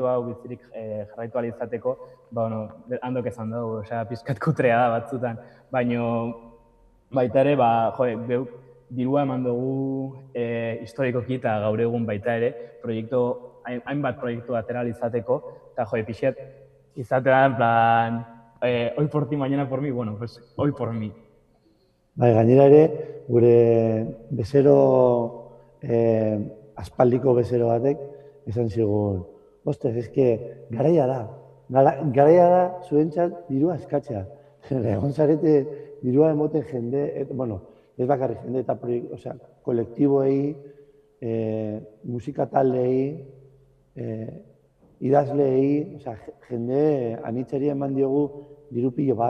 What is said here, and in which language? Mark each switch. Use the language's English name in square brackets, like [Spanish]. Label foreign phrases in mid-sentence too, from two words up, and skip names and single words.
[Basque] hau bizirik jarraitu ahal izateko, handok esan dugu, pizkat kutrea da batzutan, baina baita ere, dirua eman dugu historikoki eta gaur egun baita ere, hainbat proiektu atera ahal izateko, eta pixet, izatea [Spanish] en plan, hoy por ti, mañana por mí, bueno, pues hoy por mí. [Basque] Bai, gainera ere, gure bezero, aspaldiko bezero batek, esan zigun, ostras, eske, garaia da zuentzat dirua eskatzea. Egon zarete dirua emoten jende, ez bakarrik jende eta kolektiboei, musika taldei, idazleei, jende anitzeri eman diogu diru pilo bat.